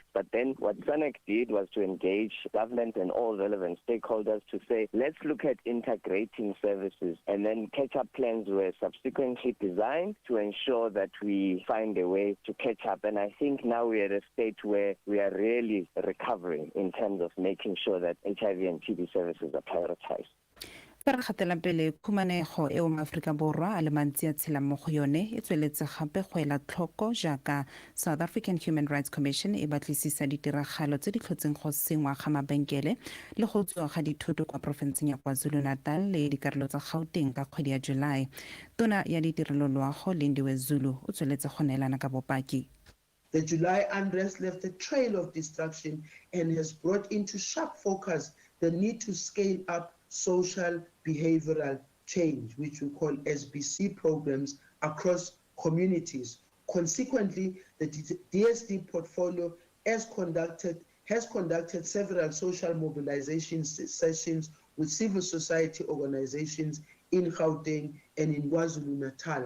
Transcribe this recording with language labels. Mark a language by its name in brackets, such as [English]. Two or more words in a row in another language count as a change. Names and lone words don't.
[English] But then what SANEC did was to engage government and all relevant stakeholders to say, let's look at integrating services, and then catch-up plans were subsequently designed to ensure that we find a way to catch up. And I think now we're at a state where we are really recovering in terms of making sure that HIV and TB services are prioritized. [Tswana] Fa re gatela pele khumanego eo maAforika Borwa a le mantsi a tshelang mo go yone e tsweletse gape go ela tlhoko jaaka South African Human Rights Commission e batlisisa ditiragalo tse di tlhotseng go sengwa ga mabenkele le go tswa ga dithoto kwa profenseng ya KwaZulu-Natal le dikarolo tsa Gauteng ka kgwedi ya July. Tona ya ditirelo loago Lindiwe Zulu o tsweletse go neelana ka bopaki. [English] The July unrest left a trail of destruction and has brought into sharp focus the need to scale up social behavioral change, which we call SBC programs across communities. Consequently, the DSD portfolio has conducted several social mobilization sessions with civil society organizations in Gauteng and in KwaZulu-Natal.